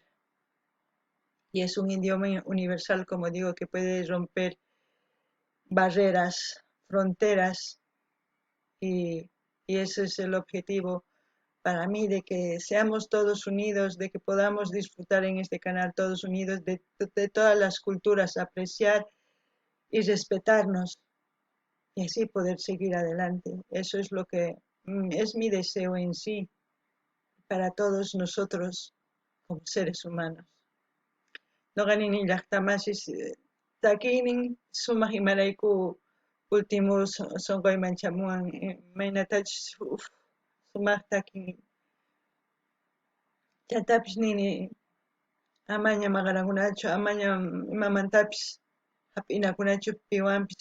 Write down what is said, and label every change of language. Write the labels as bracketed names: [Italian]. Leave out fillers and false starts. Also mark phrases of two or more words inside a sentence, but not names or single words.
[Spanish] Y es un idioma universal, como digo, que puede romper barreras, fronteras, y ese es el objetivo para mí, de que seamos todos unidos, de que podamos disfrutar en este canal todos unidos de todas las culturas, apreciar y respetarnos y así poder seguir adelante. Eso es lo que es mi deseo en sí para todos nosotros como seres humanos. [Quechua] Noqaninin llaqtamasis takiynin sumaq imarayku últimos sonqayman chamuwan maynatachus sumaq takin chantapis nini amaña maqanakunachu, amaña imamantapis hap'inakunachu piwanpis.